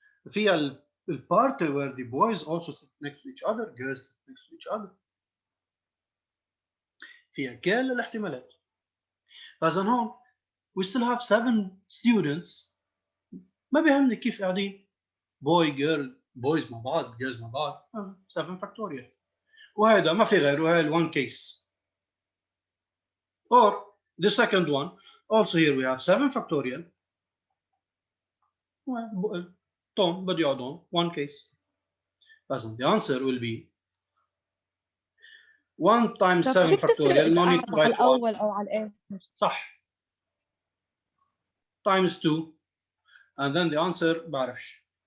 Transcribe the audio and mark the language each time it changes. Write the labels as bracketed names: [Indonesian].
[Arabic] فيها [English] part where the boys also sit next to each other, girls sit next to each other. [Arabic] فيها كل الاحتمالات. فإذا هون [English] we still have 7 students. [Arabic] ما بيهمني كيف قاعدين boy girl boys مع بعض girls مع بعض 7 factorial. وهذا ما في غيره هاي [English] one case. Or the second one also here we have 7 factorial. Tom بده يقعد هون one case. [Arabic] فإذا [English] the answer will be 1 times 7 factorial no need to write 1 [Arabic] الأول أو على الآخر؟ صح [English] times 2 and then the answer [Arabic] بعرفش